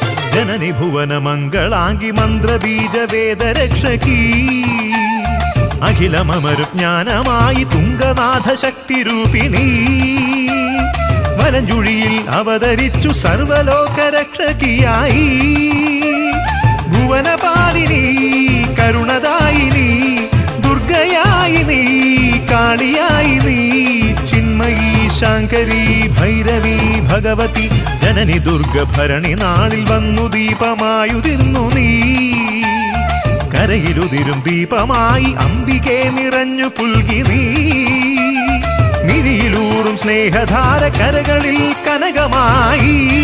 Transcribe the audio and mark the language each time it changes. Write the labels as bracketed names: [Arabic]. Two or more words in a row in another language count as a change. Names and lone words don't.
[Sanskrit] जननि भुवन मंगलांगी मंत्र बीज वेद रक्षकी अखिलममरु ज्ञानमायि तुंगनाथ शक्ति रूपिणी [Malayalam] വലഞ്ചുഴിയിൽ അവതരിച്ചു സർവലോക രക്ഷകിയായി ഭുവനപാലിനി കരുണദായിനി ദുർഗയായി നീ കാളിയായി നീ ചിന്മയി ശാങ്കരി ഭൈരവി ഭഗവതി ജനനി ദുർഗ ഭരണി നാളിൽ വന്നു ദീപമായുതിർന്നു നീ കരയിലുതിരും ദീപമായി അംബികെ നിറഞ്ഞു പുൽകി നീ മിഴിയിലൂറും സ്നേഹധാര കരകളിൽ കനകമായി